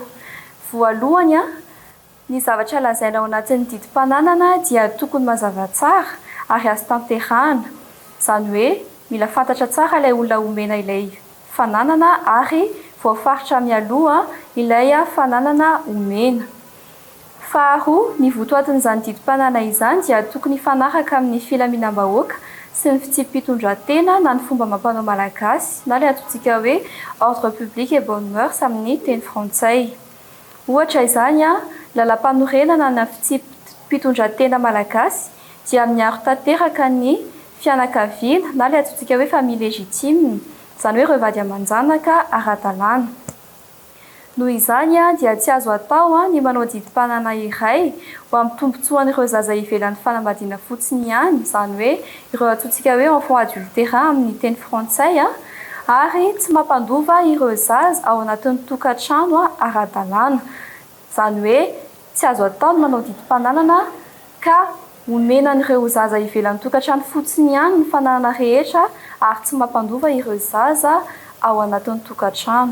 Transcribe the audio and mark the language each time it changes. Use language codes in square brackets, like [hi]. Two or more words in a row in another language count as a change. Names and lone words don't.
[mg] Voalohany ny zavatra lazaina ao anatin'ny didim-pananana dia tokony mazava tsara ary azo tanterahana, izany hoe mila fantatra tsara ilay olona omena ilay fananana ary voafaritra mialoha ilay fananana omena. Faharoa, ny votoatin'izany didim-pananana izany dia tokony fanaraka amin'ny filaminam-bahoaka sy ny fitsipitondran-tena na ny fomba amam-panao malagasy na ilay atsotsika hoe [fr] ordre public et bonne mœurs [mg] amin'ny teny frantsay. Ohatra izany lalam-panorenana na fitsipitondran-tena malagasy dia miaro tanteraka ny fianakaviana na ilay atsotsika hoe [fr] famille légitime, [mg] izany hoe ireo vady aman-janaka ara-dalàna. Noho izany dia tsy azo atao ny manao didim-pananana iray ho amin'ny tombontsoan'ireo zaza ivelan'ny fanambadiana fotsiny ihany, izany hoe ireo atsotsika hoe [fr] enfant adultérin [mg] amin'ny teny frantsay ary tsy mampandova ireo zaza ao anatin'ny tokantrano ara-dalàna, izany hoe tsy azo atao ny manao didim-pananana ka omenan'ireo zaza ivelan'ny tokantrano fotsiny ihany ny fananana rehetra ary tsy mampandova ireo zaza ao anatin'ny tokantrano.